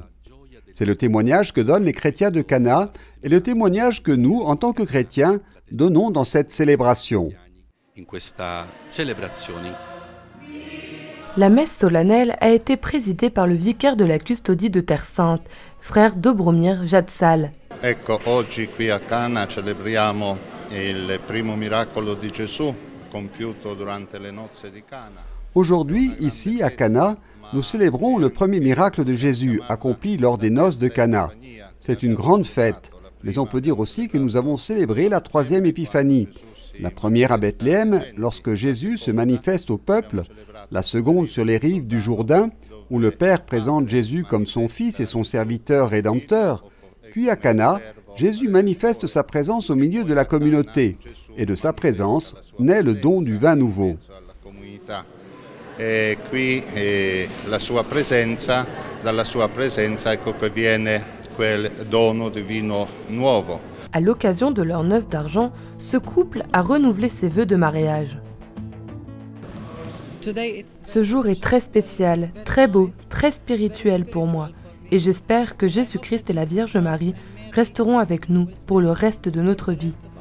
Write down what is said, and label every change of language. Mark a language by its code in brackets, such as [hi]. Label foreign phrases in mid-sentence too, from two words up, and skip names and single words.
[fr] C'est le témoignage que donnent les chrétiens de Cana et le témoignage que nous, en tant que chrétiens, donnons dans cette célébration. La messe solennelle a été présidée par le vicaire de la custodie de Terre Sainte, frère Dobromir Jatsal. [it] Ecco, oggi qui a Cana celebriamo il primo miracolo di Gesù compiuto durante le nozze di Cana. [fr] Aujourd'hui, ici, à Cana, nous célébrons le premier miracle de Jésus accompli lors des noces de Cana. C'est une grande fête, mais on peut dire aussi que nous avons célébré la 3e épiphanie. La première à Bethléem, lorsque Jésus se manifeste au peuple, la seconde sur les rives du Jourdain, où le Père présente Jésus comme son Fils et son serviteur rédempteur, puis à Cana, Jésus manifeste sa présence au milieu de la communauté, et de sa présence naît le don du vin nouveau. [it] E qui la sua presenza, dalla sua presenza ecco che viene quel dono di vino nuovo. [fr] À l'occasion de leur noces d'argent, ce couple a renouvelé ses vœux de mariage. Ce jour est très spécial, très beau, très spirituel pour moi, et j'espère que Jésus-Christ et la Vierge Marie resteront avec nous pour le reste de notre vie.